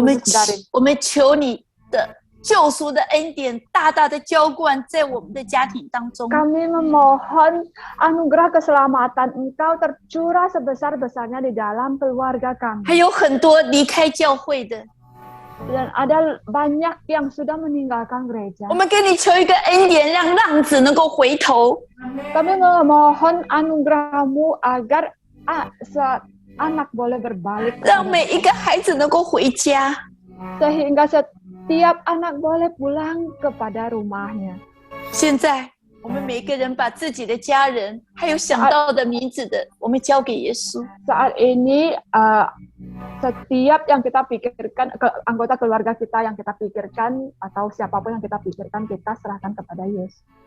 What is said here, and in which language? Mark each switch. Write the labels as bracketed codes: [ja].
[zh] 我们 [id] khusus dari [zh] 我们求你的救赎的恩典大大的浇灌在我们的家庭当中。 [id] Kami memohon anugerah keselamatan Engkau tercurah sebesar-besarnya di dalam keluarga kami. [zh] 还有很多离开教会的， [id] Dan ada banyak yang sudah meninggalkan gereja. [zh] 我们给你求一个恩典，让浪子能够回头， [id] Kami memohon anugerah-Mu agar anak boleh berbalik [zh] 让 [id] kepada- [zh] 每一个孩子能够回家。 [id] sehingga setiap anak boleh pulang kepada rumahnya. [zh] 现在我们每个人把自己的家人，还有想到的名字的，我们交给耶稣。 [id] Saat ini setiap yang kita pikirkan, anggota keluarga kita yang kita pikirkan atau siapapun yang kita pikirkan, kita serahkan kepada Yesus.